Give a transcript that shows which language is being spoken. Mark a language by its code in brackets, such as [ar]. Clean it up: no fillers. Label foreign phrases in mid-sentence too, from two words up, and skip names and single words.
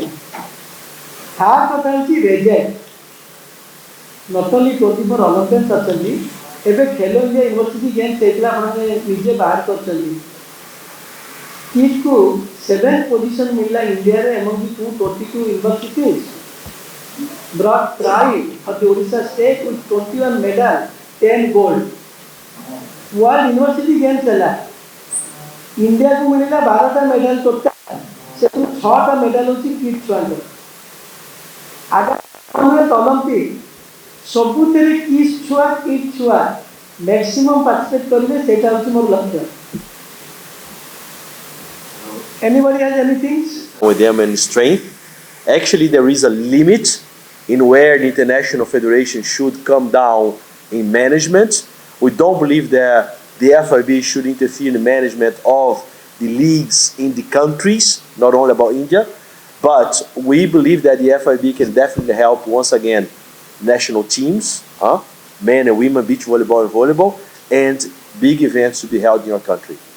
[or] ଥାର୍ଡ଼ କଥା ହେଉଛି ରେଜଲ୍ଟ। [en] not only 24 Olympians [or] ଅଛନ୍ତି, ଏବେ ଖେଲୋ ଇଣ୍ଡିଆ ୟୁନିଭର୍ସିଟି ଗେମ୍ସ ହେଇଥିଲା, ଆପଣମାନେ ନିଜେ ବାହାର କରିଛନ୍ତି। କିଟ୍କୁ 7th ପୋଜିସନ୍ ମିଳିଲା ଇଣ୍ଡିଆରେ [en] among the 222 universities. brought pride for the Odisha state with 21 medals, 10 gold. [or] World University Games ହେଲା, ଇଣ୍ଡିଆକୁ ମିଳିଲା 12ଟା [en] medal total, [or] ସେଥିରୁ 6ଟା ମେଡାଲ ହେଉଛି କିଟ୍ ଛୁଆଙ୍କର। ଆଗାମୀ ଅଲମ୍ପିକ୍ ସବୁଥିରେ କିଟ୍ ଛୁଆ [en] maximum participate [or] କରିବେ, ସେଇଟା ହେଉଛି ମୋର ଲକ୍ଷ୍ୟ। [en] Anybody has anything? With them and strength. Actually, there is a limit in where the international federation should come down in management. We don't believe that the FIB should interfere in the management of the leagues in the countries, not only about India, but we believe that the FIB can definitely help once again national teams, men and women, beach volleyball and volleyball, and big events to be held in your country.